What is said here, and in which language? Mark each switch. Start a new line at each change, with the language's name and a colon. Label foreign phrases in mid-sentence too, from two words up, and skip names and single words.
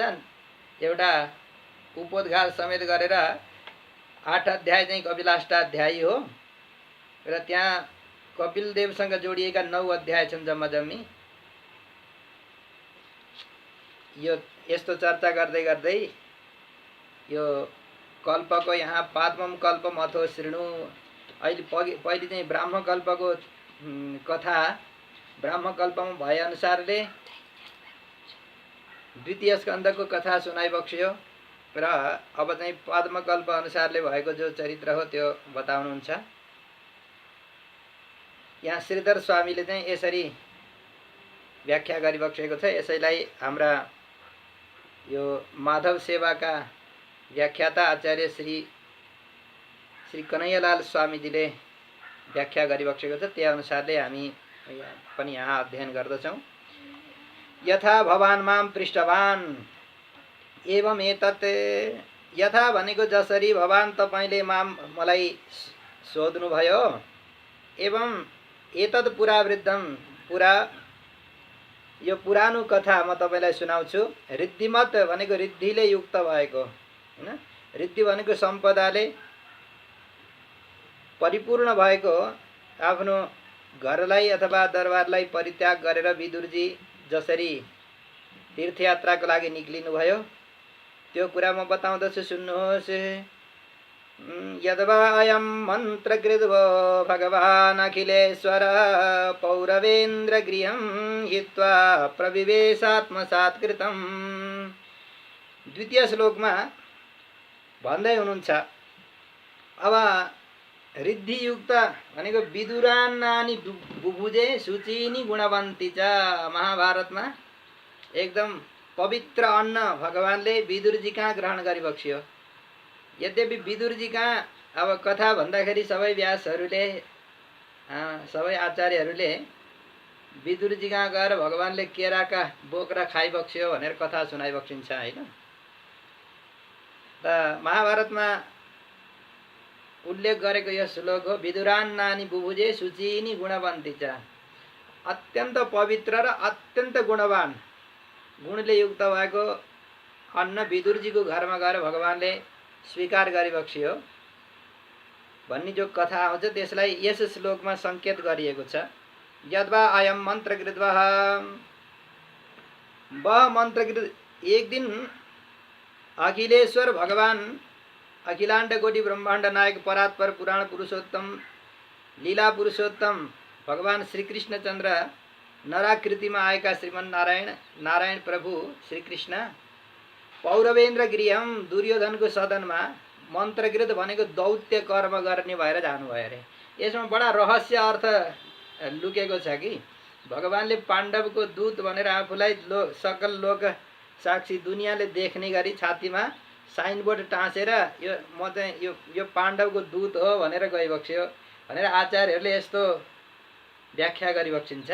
Nepali: एउटा उपोद्घात समेत गरेर 8 अध्याय चाहिँ कपिलाष्टाध्यायी हो र त्यहाँ कपिलदेवसँग जोडिएका 9 अध्याय छन् जम्मा जम्मी। यो यस्तो चर्चा गर्दै गर्दै यो कल्पको यहाँ
Sanskrit: पाद्मम कल्पम अथो शृणु,
Nepali: अहिले पहिले चाहिँ ब्राह्मकल्पको कथा ब्राह्मकल्पमा भए अनुसारले द्वितीय स्कन्धको कथा सुनाइबक्स्यो र अब चाहिँ पद्मकल्प अनुसारले भएको जो चरित्र हो त्यो बताउनुहुन्छ। यहाँ श्रीधर स्वामीले चाहिँ यसरी व्याख्या गरिबक्सेको छ। यसैलाई हाम्रा यो माधव सेवाका व्याख्याता आचार्य श्री कन्हैयालाल स्वामीजीले व्याख्या गरिबक्सेको छ। त्यही अनुसारले हामी पनि यहाँ अध्ययन गर्दछौँ।
Sanskrit: यथा भवान् माम पृष्ठवान् एवं एतत्,
Nepali: यथा भनेको जसरी भवान् तपाईले मलाई सोध्नुभयो,
Sanskrit: एवं एतत् पुरावृद्धम,
Nepali: पुरा यो पुरानो कथा म तपाईलाई सुनाउँछु। रिद्धिमत भनेको रिद्धिले युक्त भएको हैन, रिद्धि भनेको सम्पदाले परिपूर्ण भएको, आफ्नो घरलाई अथवा दरबारलाई परित्याग गरेर विदुरजी जसरी तीर्थयात्राको लागि निक्लिनुभयो त्यो कुरा म बताउँदछु, सुन्नुहोस्।
Sanskrit: यद्वा अयं मन्त्रकृद्वो भगवान् अखिलेश्वर पौरवेन्द्र गृहं हित्वा प्रविवेशात्मसात् कृतं।
Nepali: द्वितीय श्लोकमा भन्दै हुनुहुन्छ, अब रिद्धियुक्त भनेको
Sanskrit: विदुरान्नानि बुभुजे शुचिनी गुणवन्ती च।
Nepali: महाभारतमा एकदम पवित्र अन्न भगवानले विदुरजी कहाँ ग्रहण गरिबक्स्यो। यद्यपि विदुरजी कहाँ अब कथा भन्दाखेरि सबै व्यासहरूले सबै आचार्यहरूले विदुरजी कहाँ गएर भगवानले केराका बोक्रा खाइबक्स्यो भनेर कथा सुनाइबक्सिन्छ हैन। त महाभारतमा उल्लेख गरेको यो श्लोक हो,
Sanskrit: विदुरान्नानि बुभुजे शुचिनी गुणवन्ती च।
Nepali: अत्यन्त पवित्र र अत्यन्त गुणवान, गुणले युक्त भएको अन्न विदुरजीको घरमा गएर भगवानले स्वीकार गरिबक्स्यो भन्ने जो कथा आउँछ त्यसलाई यस श्लोकमा संकेत गरिएको छ।
Sanskrit: यद्वा अयम मन्त्रकृद्वः,
Nepali: वह मन्त्रकृत, एक दिन अखिलेश्वर भगवान, अखिलाण्ड कोटि ब्रह्माण्ड नायक परात्पर पुराण पुरुषोत्तम लीला पुरुषोत्तम भगवान श्री कृष्णचन्द्र नराकृतिमा आएका श्रीमन् नारायण प्रभु श्री कृष्ण
Sanskrit: पौरवेन्द्र गृहम,
Nepali: दुर्योधनको सदनमा मन्त्रकृत भनेको दौत्य कर्म गर्ने भएर जानुभयो अरे। यसमा बडा रहस्य अर्थ लुकेको छ कि भगवानले पाण्डवको दूत भनेर आफूलाई सकल लोक साक्षी दुनियाँले देख्ने गरी छातीमा साइनबोर्ड टाँसेर यो म चाहिँ यो पाण्डवको दूत हो भनेर गइबक्स्यो भनेर आचार्यहरूले यस्तो व्याख्या गरिबक्सिन्छ।